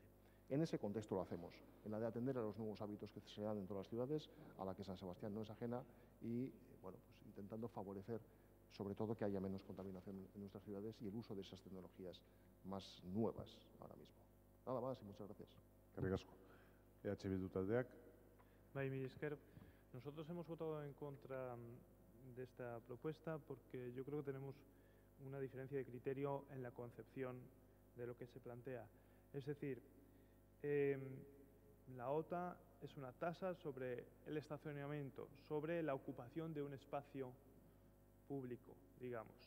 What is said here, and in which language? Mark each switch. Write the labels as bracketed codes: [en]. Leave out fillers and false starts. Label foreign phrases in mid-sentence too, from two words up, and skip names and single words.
[es] En ese contexto lo hacemos, en la de atender a los nuevos hábitos que se dan en todas las ciudades, a la que San Sebastián no es ajena, y bueno, pues intentando favorecer sobre todo que haya menos contaminación en nuestras ciudades y el uso de esas tecnologías más nuevas ahora mismo. Nada más y muchas gracias. [eu] Eskerrik asko. EH Bildu taldeak. Bai, mila esker. [es] Nosotros hemos votado en contra de esta propuesta porque yo creo que tenemos una diferencia de criterio en la concepción de lo que se plantea. Es decir, la OTA es una tasa sobre el estacionamiento, sobre la ocupación de un espacio público, digamos.